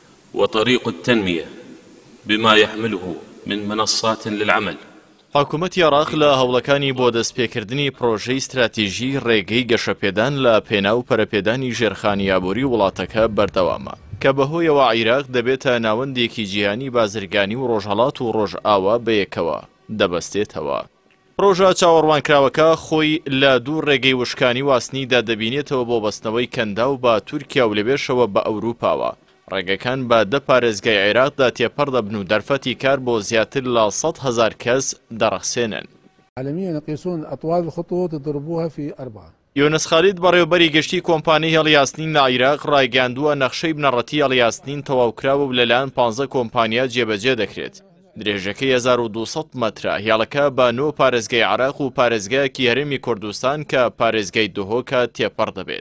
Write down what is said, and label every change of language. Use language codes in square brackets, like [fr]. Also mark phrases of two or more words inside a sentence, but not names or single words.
[ar] وطريق التنمية بما يحمله من منصات للعمل. [ckb] حکوومەتی عێراق لە هەوڵەکانی بۆ دەستپێکردنی پرۆژەی استراتیژی ڕێگەی گەشەپێدان لە پێناو پەرەپێدانی ژێرخانی ئابووری وڵاتەکە بەردەوامە کە بەهۆیەوە عێراق دەبێتە ناوەندێکی جیهانی بازرگانی و ڕۆژهەڵات و ڕۆژئاوا بەیەکەوە دەبەستێتەوە. پرۆژە چاوەڕوانکراوەکە خۆی لە دوو ڕێگەی وشکانی واستنیدا دەبینێتەوە بۆ بەستنەوەی کەندا و بە تورکیا و لەبێشەوە بە ئەوروپاوە. ڕێگەکان بە 10 پارێزگای عێراقدا تێپەڕ دەبن و دەرفەتی کار بۆ زیاتر لە 100,000 کەس دەڕەخسێنن. [ar] عالميا يقيسون أطوال الخطوط يضربوها في 4. [ckb] یۆنس خالید بەڕێوەبەری گەشتی کۆمپانیای هەڵیاستنین لە عێراق ڕایگەاندووە نەخشەی بنەڕەتی هەڵیاستنین تەواوکراوە و لەلایەن 15 کۆمپانیا جێبەجێ دەکرێت. درێژەکەی 1200 مەترە. هێڵەکە بە 9 پارێزگای عێراق و پارێزگایەکی هەرێمی کوردستان کە پارێزگای دهۆکە تێپەڕ دەبێت.